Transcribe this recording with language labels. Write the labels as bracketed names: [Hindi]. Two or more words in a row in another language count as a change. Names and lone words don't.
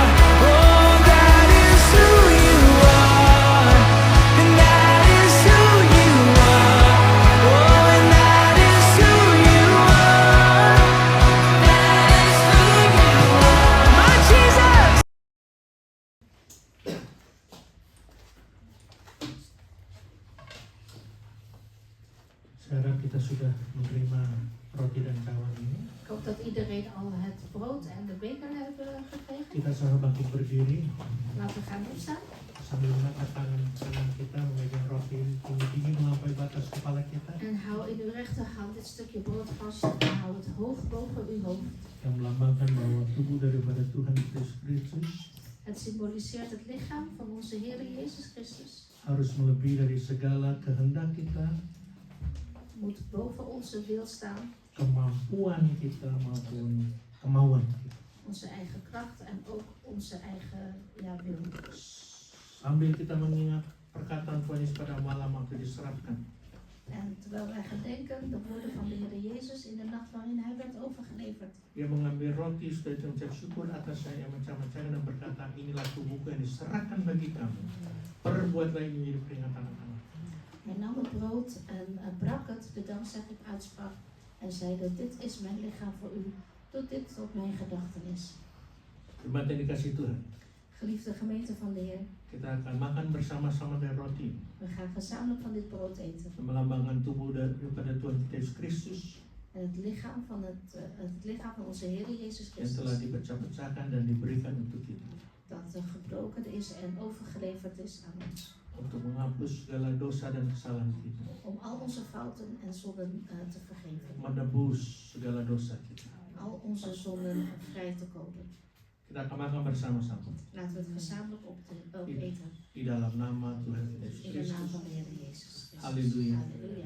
[English] Oh, that is who you are. And that is who you are. Oh, and that is who you are. That is who you are. My Jesus. [Indonesian] Sekarang kita sudah menerima roti dan cawan ini. [Dutch] Ik hoop dat iedereen al het brood en de beker hebben gekregen. [Indonesian] Kita sahabat bangkit berdiri [Dutch] Laten we gaan opstaan. [Indonesian] sambil mengangkat tangan kanan kita memegang roti tinggi-tinggi melampaui batas kepala kita, [Dutch] En hou in uw rechterhand dit stukje brood vast en hou het hoog boven uw hoofd. [Indonesian] yang melambangkan bahwa tubuh daripada Tuhan Yesus Kristus [Dutch] Het symboliseert het lichaam van onze Heer Jezus Christus. [Indonesian] harus melebihi dari segala kehendak kita, [Dutch] Moet boven onze wil staan. [Indonesian] kemampuan kita maupun kemauan kita. [Dutch] onze eigen kracht en ook onze eigen wil. [Indonesian] Sambil kita mengingat perkataan Tuhan Yesus pada malam waktu diserahkan, [Dutch] En terwijl wij gedenken de woorden van de Heer Jezus in de nacht waarin Hij werd overgeleverd. [Indonesian] Dia mengambil roti, sudah mengucap syukur atas saya macam-macam dan berkata, inilah tubuhku yang diserahkan bagi kamu. Perbuatlah ini menjadi peringatan anak-anak. [Dutch] Hij nam het brood en brak het, de dankzegging uitsprak en zeide, dit is mijn lichaam voor u. Doe dit tot mijn gedachtenis. [Indonesian] Jemaat yang dikasih Tuhan, [Dutch] Geliefde gemeente van de Heer, [Indonesian] kita akan makan bersama-sama dari roti [Dutch] we gaan gezamenlijk van dit brood eten. [Indonesian] yang melambangkan tubuh daripada Tuhan kita Yesus Kristus [Dutch] En het lichaam van onze Heer Jezus [Indonesian] yang telah Christus, dipecah-pecahkan dan diberikan untuk kita, [Dutch] dat gebroken is en overgeleverd is aan ons. [Indonesian] untuk menghapus segala dosa dan kesalahan kita, [Dutch] Om al onze fouten en zonden te vergeven. [Indonesian] menebus segala dosa kita. [Dutch] Al onze zonden vrij te kopen. [Indonesian] Kita akan makan bersama-sama [Dutch] Laten we het gezamenlijk opeten. [Indonesian] di dalam nama Tuhan kita Yesus [Dutch] In de naam [Indonesian] Kristus. [Dutch] van de Heer Jezus Christus. Halleluja. Halleluja.